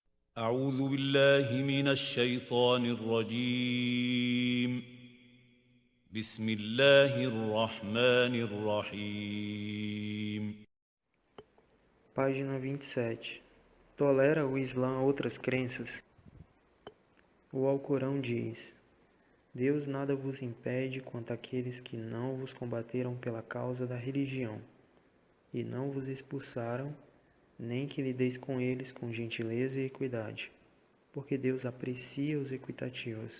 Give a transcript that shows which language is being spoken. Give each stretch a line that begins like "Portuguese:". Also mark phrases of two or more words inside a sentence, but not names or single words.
Arabic: أعوذ بالله من الشيطان الرجيم. بسم الله الرحمن الرحيم.
Portuguese: Página 27. Tolera o Islã outras crenças? O Alcorão diz: Deus nada vos impede quanto àqueles que não vos combateram pela causa da religião, e não vos expulsaram, nem que lideis com eles com gentileza e equidade, porque Deus aprecia os equitativos.